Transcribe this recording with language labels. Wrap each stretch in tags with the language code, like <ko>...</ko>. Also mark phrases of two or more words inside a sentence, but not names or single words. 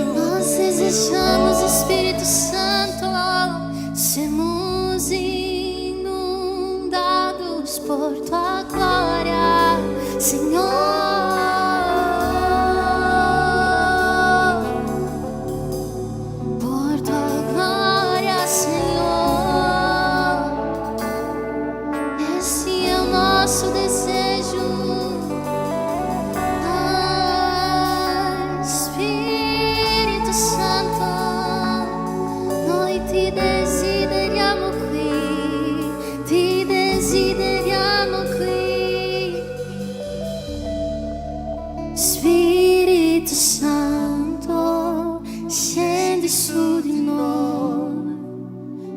<pt>Nós desejamos, Espírito Santo, sermos inundados por tua glória, Senhor. Por tua glória, Senhor. Esse é o nosso desejo.</pt> <it>Spirito Santo, noi ti desideriamo qui, ti desideriamo qui. Spirito Santo, scendi su di noi.</it>